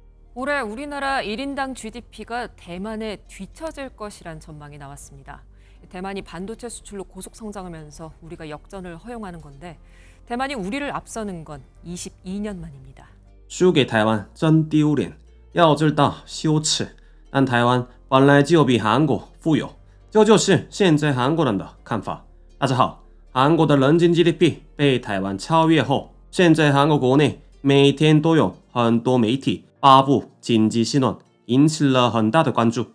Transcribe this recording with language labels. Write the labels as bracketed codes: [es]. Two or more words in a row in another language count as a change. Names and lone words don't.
[ko] 올해 우리나라 1인당 GDP가 대만에 뒤처질 것이란 전망이 나왔습니다. 대만이 반도체 수출로 고속 성장하면서 우리가 역전을 허용하는 건데 대만이 우리를 앞서는 건 22년 만입니다. [zh] 输给台湾真丢脸，要知道羞耻。但台湾本来就比韩国富有，这就是现在韩国人的看法。大家好，韩国的人均 GDP 被台湾超越后，现在韩国国内每天都有很多媒体发布经济新闻，引起了很大的关注。